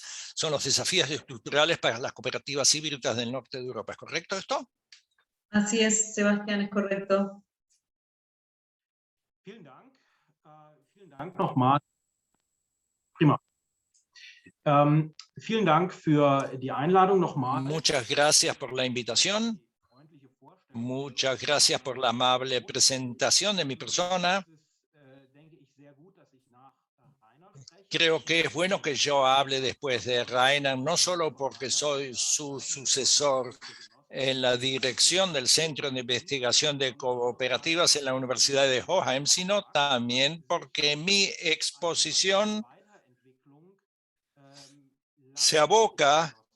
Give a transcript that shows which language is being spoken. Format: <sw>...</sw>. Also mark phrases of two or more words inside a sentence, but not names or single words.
<es>Son los desafíos estructurales para las cooperativas híbridas del norte de Europa. ¿Es correcto esto? Así es, Sebastián, es correcto.</es> <de>Vielen Dank nochmal. Prima. Vielen Dank für die Einladung nochmal.</de> <es>Muchas gracias por la invitación. Muchas gracias por la amable presentación de mi persona. Creo que es bueno que yo hable después de Rainer, no solo porque soy su sucesor en la dirección del Centro de Investigación de Cooperativas en la Universidad de Hohenheim, sino también porque mi exposición se aboca</es>